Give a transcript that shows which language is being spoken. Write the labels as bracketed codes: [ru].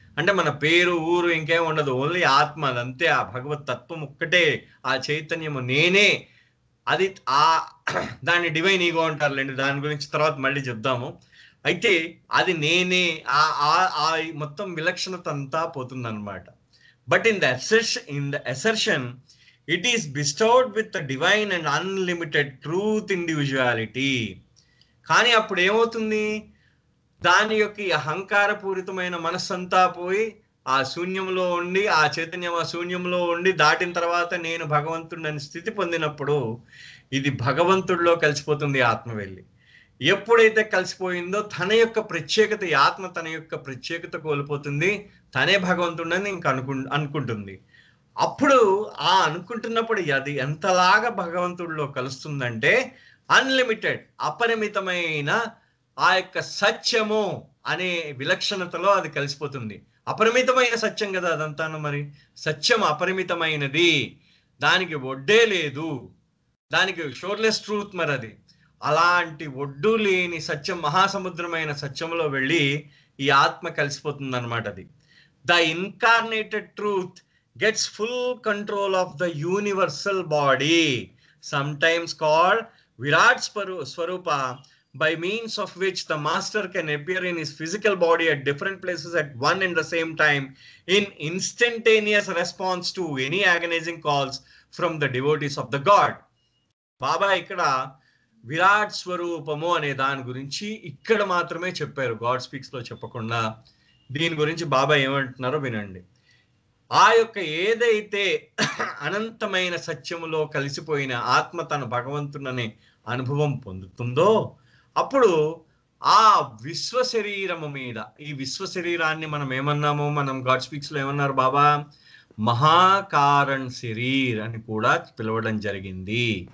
[te] అంటే మన పేరు ఊరు ఇంకేం ఉండదు, ఓన్లీ ఆత్మ, అదంతే. ఆ భగవత్ తత్వం ఒక్కటే, ఆ చైతన్యము నేనే. అది దాన్ని డివైన్ ఈగో అంటారులేండి, దాని గురించి తర్వాత మళ్ళీ చెప్దాము. అయితే అది నేనే, ఆ మొత్తం విలక్షణత అంతా పోతుందన్నమాట. [en] But in the assertion It is bestowed with the divine and unlimited truth individuality. [te] కానీ అప్పుడు ఏమవుతుంది, దాని యొక్క ఈ అహంకారపూరితమైన మనస్సంతా పోయి ఆ శూన్యంలో ఉండి, ఆ చైతన్యం ఆ శూన్యంలో ఉండి దాటిన తర్వాత నేను భగవంతుడిని స్థితి పొందినప్పుడు ఇది భగవంతుడిలో కలిసిపోతుంది ఆత్మ వెళ్ళి. ఎప్పుడైతే కలిసిపోయిందో తన యొక్క ప్రత్యేకత, ఈ ఆత్మ తన యొక్క ప్రత్యేకత కోల్పోతుంది, తనే భగవంతుడని ఇంక అనుకుంటుంది. అప్పుడు ఆ అనుకుంటున్నప్పుడు అది ఎంతలాగా భగవంతుడిలో కలుస్తుందంటే అన్లిమిటెడ్, అపరిమితమైన ఆ యొక్క సత్యము అనే విలక్షణతలో అది కలిసిపోతుంది. అపరిమితమైన సత్యం కదా అదంతాను. మరి సత్యం అపరిమితమైనది, దానికి ఒడ్డే లేదు, దానికి షోర్లెస్ ట్రూత్. మరి అది అలాంటి ఒడ్డు లేని సత్యం, మహాసముద్రమైన సత్యంలో వెళ్ళి ఈ ఆత్మ కలిసిపోతుంది అనమాట. [en] అది the incarnated truth gets full control of the universal body, sometimes called Virat Swarupa, by means of which the master can appear in his physical body at different places at one and the same time in instantaneous response to any agonizing calls from the devotees of the God. [te] బాబా ఇక్కడ విరాట్ స్వరూపము అనే దాని గురించి ఇక్కడ మాత్రమే చెప్పారు, God speaks లో చెప్పకుండా. దీని గురించి బాబా ఏమంటున్నారో వినండి. ఆ యొక్క ఏదైతే అనంతమైన సత్యములో కలిసిపోయిన ఆత్మ తన భగవంతుననే అనుభవం పొందుతుందో అప్పుడు ఆ విశ్వ శరీరము మీద, ఈ విశ్వ శరీరాన్ని మనం ఏమన్నాము, మనం గాడ్ స్పీక్స్ లో ఏమన్నారు బాబా, మహాకారణ శరీర్ అని కూడా పిలవడం జరిగింది.